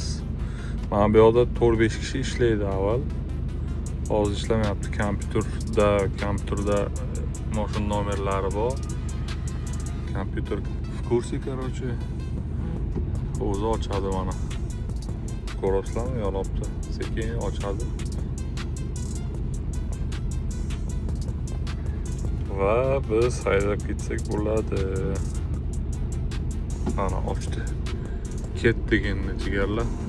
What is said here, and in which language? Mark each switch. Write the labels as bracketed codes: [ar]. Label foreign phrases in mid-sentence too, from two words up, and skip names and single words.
[uz] Mana bu yerda 4-5 kishi ishlaydi avval. Hozir ishlamayapti. Kompyuterda mashin nomerlari bor. [ru] Kompyuter в курсе, короче. [uz] O'zi ochadi mana. Ko'rasizlarmi, yonibdi. Sekin ochadi. Va biz haydab ketsak bo'ladi. Mana ochdi. Ketdik endi jigarlar.